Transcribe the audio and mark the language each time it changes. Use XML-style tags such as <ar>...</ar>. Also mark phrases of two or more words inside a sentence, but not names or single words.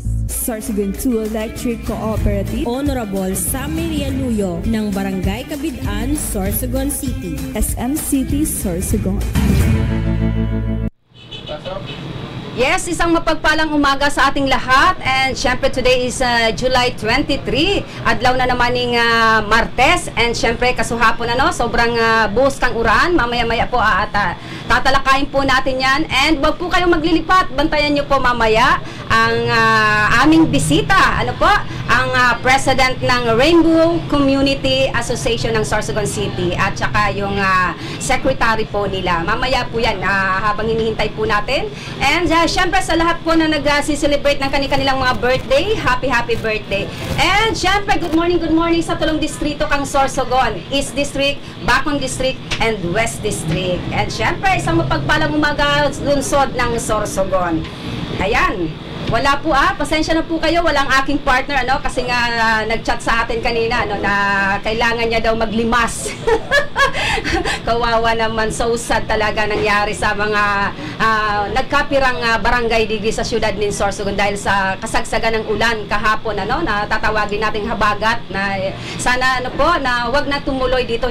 <tl>Sorsogon 2 Electric Cooperative, Honorable Sammy Rialuyo ng Barangay Cabidan, Sorsogon City, SM City Sorsogon. Yes, isang mapagpalang umaga sa ating lahat, and syempre</tl> <en>today is July 23,</en> <tl>adlaw na naman ng Martes, and syempre kasuhapon sobrang buhos</tl> <bik>kang uran,</bik> <tl>mamaya-maya po at tatalakayin po natin yan, and wag po kayong maglilipat, bantayan nyo po mamaya ang aming bisita, ang President ng Rainbow Community Association ng Sorsogon City at saka yung secretary po nila, mamaya po yan habang hinihintay po natin, and syempre sa lahat po na nag-celebrate ng kanilang mga birthday,</tl> <en>happy birthday.</en> <tl>And syempre</tl> <en>good morning</en> <tl>sa tulong distrito kang Sorsogon, East District, Bacon District, and West District. And syempre isang mapagpalang umaga lungsod ng Sorsogon. Ayan. Wala po pasensya na po kayo, walang aking partner kasi nga nag-chat sa atin kanina na kailangan niya daw maglimas. Kawawa naman,</tl> <en>so sad</en> <tl>talaga nangyari sa mga nagkapirang barangay digdi sa syudad ng Sorsogon dahil sa kasagsagan ng ulan kahapon na tatawagin nating habagat na sana na wag na tumuloy dito.</tl>